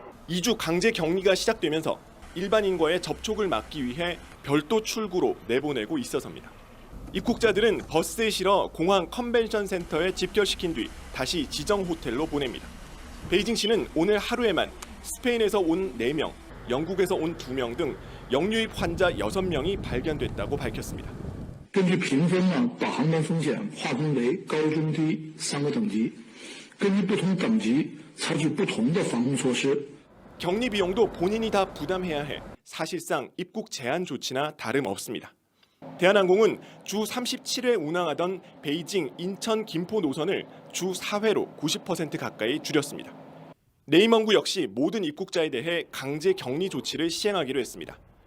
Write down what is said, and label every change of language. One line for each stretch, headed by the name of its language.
Korean: 2주 강제 격리가 시작되면서 일반인과의 접촉을 막기 위해 별도 출구로 내보내고 있어서입니다. 입국자들은 버스에 실어 공항 컨벤션 센터에 집결시킨 뒤 다시 지정 호텔로 보냅니다. 베이징시는 오늘 하루에만 스페인에서 온 4명, 영국에서 온 2명 등 영유입 환자 6명이 발견됐다고 밝혔습니다.
Chinese: 根据评分呢，把航班风险划分为高、中、低3个等级，根据不同等级采取不同的防控措施。
Korean: 격리 비용도 본인이 다 부담해야 해 사실상 입국 제한 조치나 다름없습니다. 대한항공은 주 37회 운항하던 베이징, 인천, 김포 노선을 주 4회로 90% 가까이 줄였습니다. 네이멍구 역시 모든 입국자에 대해 강제 격리 조치를 시행하기로 했습니다.